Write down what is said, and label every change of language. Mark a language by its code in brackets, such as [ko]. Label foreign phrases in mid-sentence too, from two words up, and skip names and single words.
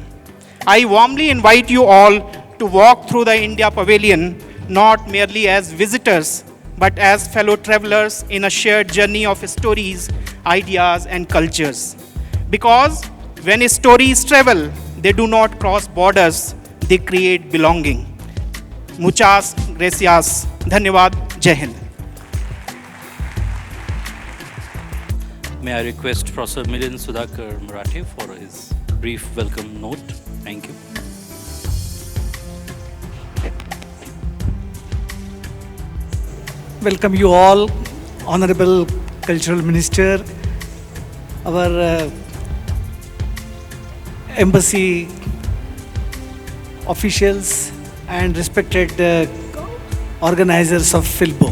[en] I warmly invite you all to walk through the India Pavilion, not merely as visitors, but as fellow travelers in a shared journey of stories, ideas, and cultures. Because when stories travel, they do not cross borders, they create belonging. [es] Muchas gracias. [hi] धन्यवाद। जय हिंद. [en] May I request Professor Milind Sudhakar Marathe for his brief welcome note. Thank you. Welcome you all, Honorable Cultural Minister, our embassy officials, and respected organizers of FILBo.